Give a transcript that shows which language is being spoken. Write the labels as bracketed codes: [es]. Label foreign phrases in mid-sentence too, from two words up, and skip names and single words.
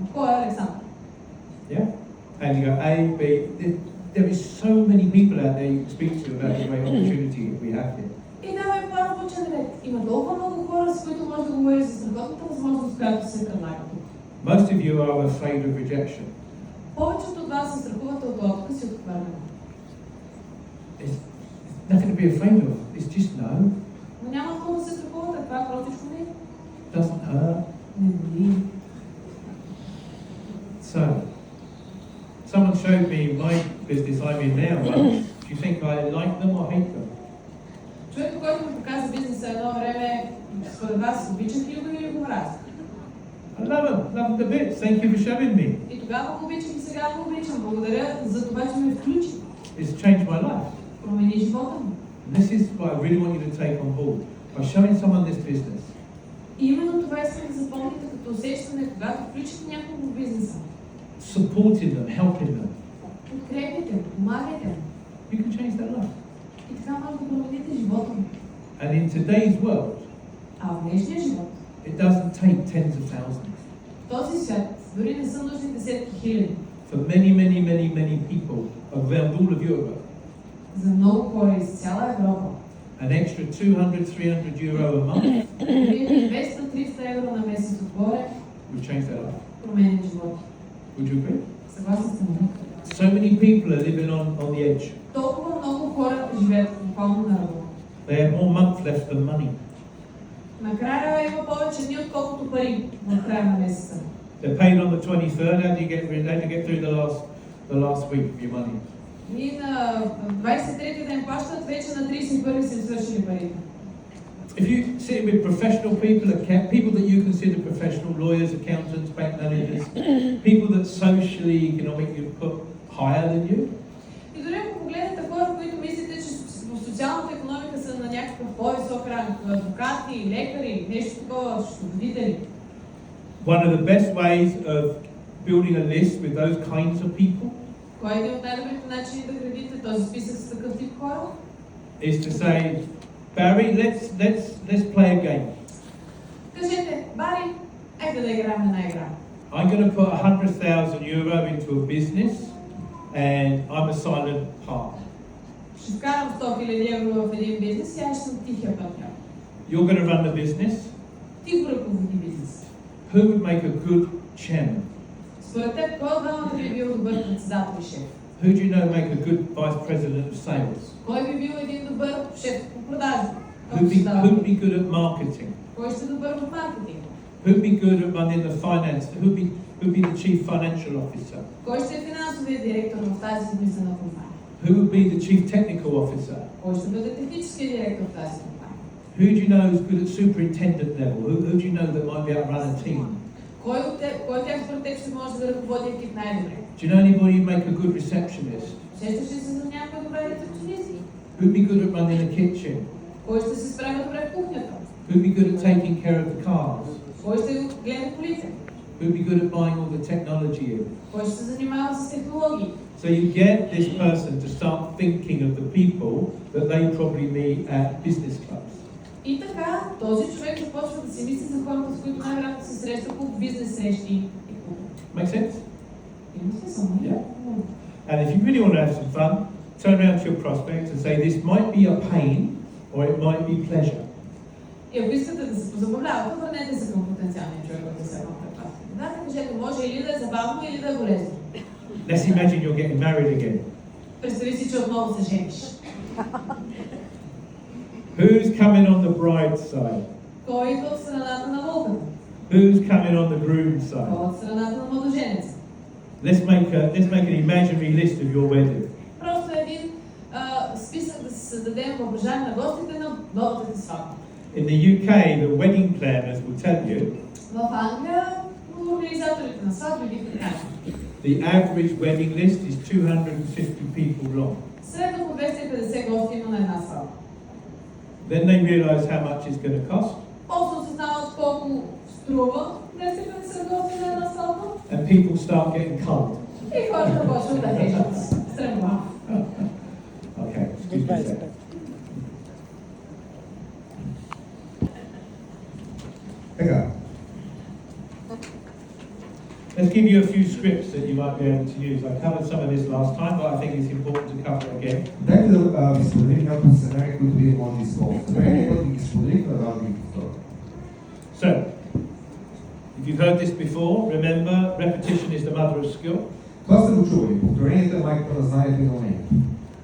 [bg] Кой е Александър? [en] Yeah? And you go A, B. There is so many people out there you can speak to about the great opportunity we have here. [bg] И давай по-различен ред. Има толкова много хора, с които може да говориш за страхотната възможност, която се предлага тук. [en] Most of you are afraid of rejection. [bg] Повечето от вас се страхувате от отказ и отхвърляне. [en] It's nothing to be afraid of. It's just no. [bg] Но няма какво да се страхувате, това е простичко не. [en] Doesn't hurt. [bg] Не боли. [en] So, someone showed me my business I'm in now. Do you think I like them or hate them? [bg] Човек, който ми показа бизнеса едно време, според вас, обичах ли го или го мразя? [en] I love them a bit. Thank you for showing me. [bg] И тогава го обичах и сега го обичам. Благодаря за това, че ме включи. [en] It's changed my life. [bg] Промени живота ми. [en] And this is what I really want you to take on board. By showing someone this business, [bg] И именно това искам да запомните като усещане, когато включите някого в бизнеса. [en] supporting them, helping them, [bg] Подкрепите, помагайте. [en] you can change their life. [bg] И така може да промените живота ми. [en] And in today's world, [bg] А в днешния живот, [en] it doesn't take tens of thousands. [bg] в този свят, дори не са нужни десетки хиляди. [en] For many people around all of Europe, [bg] За много хора из цяла Европа, [en] an extra 200-300 euro a month [bg] 200-300 евро на месец отгоре [en] would change their life. [bg] променят живота. [en] Would you agree? [bg] Съгласен съм. [en] So many people are living on the edge. [bg] Толкова много хора живеят буквално на ръба. [en] They have more month left than money. [bg] Накрая има повече дни, отколкото пари в края на месеца. [en] They're paid on the 23rd. How do you get through the last week of your money? [bg] И на 23-ти ден плащат, вече на 31-и са им свършили парите. [en] If you sit with professional people that you consider professional, lawyers, accountants, bank managers, people that socially, economically put higher than you, [bg] И дори ако погледнете хора, които мислите, че в социалната икономика са на някакъв по-висок ранг, адвокати, лекари, нещо такова, счетоводители. [en] one of the best ways of building a list with those kinds of people [bg] Кой е един от най-добрите начини да градите този списък с такъв тип хора? [en] is to say, Barry, let's play a game. [bg] Кажете, Бари, айде да играем една игра. [en] I'm going to put 100,000 euro into a business, and I'm a silent partner. [bg] Ще вкарам 100 000 евро в един бизнес и аз съм тихия партньор. [en] You're going to run the business. [bg] Ти го ръководи бизнес. [en] Who would make a good chairman? [bg] Според теб, кой от двамата би бил добър председател и шеф? [en] Who do you know make a good vice president of sales? [bg] Кой би бил един добър шеф по продажи? [en] Who'd be good at marketing? [bg] Кой ще е добър в маркетинг? [en] Who'd be good at running the finance? Who'd be the chief financial officer? [bg] Кой ще е финансовият директор в тази смислена компания? [en] Who would be the chief technical officer? [bg] Кой ще бъде техническият директор в тази компания? [en] Who do you know is good at superintendent level? Who do you know that might be able to run a team? [bg] Кой от тях според теб ще може да ръководи екип най-добре? [en] Do you know anybody who'd make a good receptionist? [bg] Сещаш ли се за някой добре рецепционист? [en] Who'd be good at running a kitchen? [bg] Кой ще се справя добре в кухнята? [en] Who'd be good at taking care of the cars? [bg] Кой ще гледа колите? [en] Who'd be good at buying all the technology in? [bg] Кой ще се занимава с технологии? [en] So you get this person to start thinking of the people that they probably meet at business clubs. [bg] И така, този човек започва да си мисли за хората, с които най-вероятно се среща по бизнес срещи и клуб. [en] Make sense? [bg] Има смисъл, не? [en] Yeah. And if you really want to have some fun, turn around to your prospect and say, this might be a pain or it might be pleasure. [bg] И ако искате да се позабавлявате, върнете се към потенциалния човек, който се едно препратите. Да, кажете, може или да е забавно, или да е болезнено. [en] Let's imagine you're getting married again. [bg] Представи си, че отново се жениш. [en] Who's coming on the bride's side? [bg] Кой идва от страната на вълката? [en] Who's coming on the groom's side? [bg] Кой от страната на младоженеца? [en] Let's make an imaginary list of your wedding. [bg] Просто един списък да си създадем въображение на гостите на новата ти сватба. [en] In the UK, the wedding planners will tell you [bg] В Англия организаторите на сватби ги кажат. [en] the average wedding list is 250 people long. [bg] Средно по 250 гости има на една сватба. [en] Then they realise how much it's going to cost. [bg] После осъзнават колко струва 250 гости на една сватба. [en] And people start getting cold. [bg] И хората почват да режат. Стремглава. [en] Okay, excuse me a sec. Let's give you a few scripts that you might be able to use. I covered some of this last time, but I think it's important to cover it again. [bg] Дайте да ви споделим няколко сценарии, които вие може да използвате. Първо да ги споделим, да ги повторя. [en] So, if you've heard this before, remember, repetition is the mother of skill. [bg] Това сте го чували. Повторението е майката на знанието и на умението.